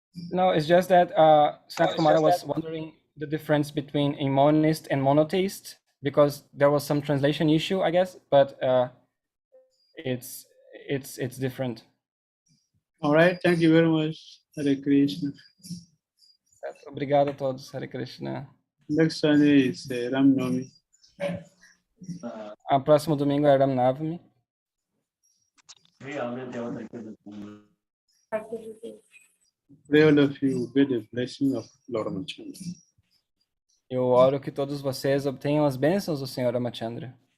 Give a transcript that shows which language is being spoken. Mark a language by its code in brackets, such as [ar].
[en] No, it's just that Sanat Kumara was wondering the difference between a monist and monotheist, because there was some translation issue, I guess, but it's different. All right, thank you very much. Hare Krishna. [pt] Obrigado a todos, Hare Krishna. [en] Next Sunday is Ram Navami. [pt] Próximo domingo é Ram Navami. Realmente é outra coisa comum. [en] Pray all of you with the blessing of Lord Ramachandra. [pt] Eu oro que todos vocês obtenham as bênçãos do Senhor Ramachandra.